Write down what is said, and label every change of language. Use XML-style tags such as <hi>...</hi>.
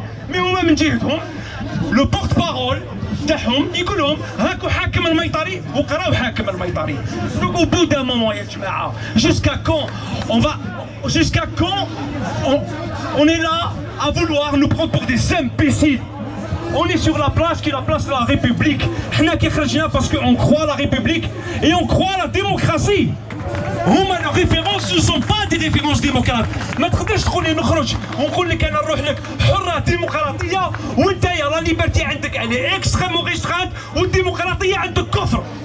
<fr>Mais même le porte-parole</fr> <ar>يقول لهم هاكو حاكم الميطري وقراو حاكم الميطري.</ar> <fr>Donc au bout d'un moment</fr> <ar>يا جماعه,</ar> <fr>jusqu'à quand on est là à vouloir nous prendre pour des imbéciles? On est sur la place qui est la place de la République. Parce qu'on croit à la République et on croit à la démocratie. Nos références ne sont pas des références démocrates.</fr> <ar>ما تقدرش تقول لي نخرج ونقول لك انا نروح لك حرة ديمقراطية وانت يا لا ليبرتي عندك elle اكستريمون ريسترانت والديمقراطية عندك كفر.</ar>